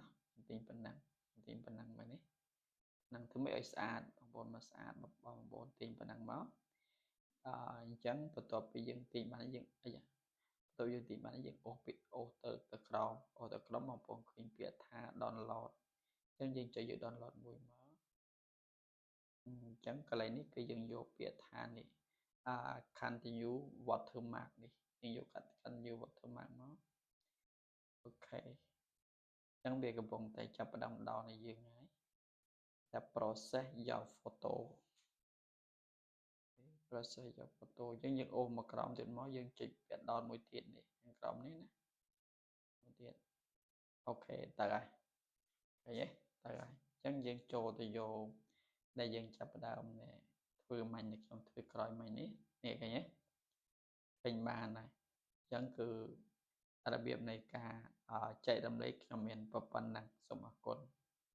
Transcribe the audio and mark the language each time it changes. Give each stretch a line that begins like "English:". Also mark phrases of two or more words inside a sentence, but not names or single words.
Khmer: ទាញប៉ុណ្ណឹងមកនេះនឹងធ្វើម៉េចឲ្យស្អាតបងប្អូនមកស្អាតបងប្អូនទាញប៉ុណ្ណឹងមកអញ្ចឹង បន្ទាប់ពីយើងទាញបានយើងអីបន្ទាប់យើងទាញបានយើងអូសពីអូសទៅក្រោមបងប្អូនឃើញពាក្យថា download អញ្ចឹងយើងចុចយក download មួយមកអញ្ចឹងកន្លែងនេះគឺយើងយកពាក្យថានេះ
English: continue watermark
Khmer: នេះយើងយក
English: continue watermark
Khmer: មកអូខេអញ្ចឹងវាកំពុងតែចាប់ផ្ដើមដល់នៃយើងហើយតែ
English: process your photo process your photo
Khmer: អញ្ចឹងយើងអូសមកក្រោមទៀតមកយើងចុចពាក្យដល់មួយទៀតនេះខាងក្រោមនេះណាមួយទៀតអូខេទៅហើយឃើញទេទៅហើយអញ្ចឹងយើងចូលទៅយកដែលយើងចាប់ផ្ដើមធ្វើមាញ់ខ្ញុំធ្វើក្រោយមាញ់នេះឃើញទេឃើញបានហើយអញ្ចឹងគឺរបៀបនៃការចែករំលែកខ្ញុំមានប៉ុណ្ណឹងសូមអរគុណ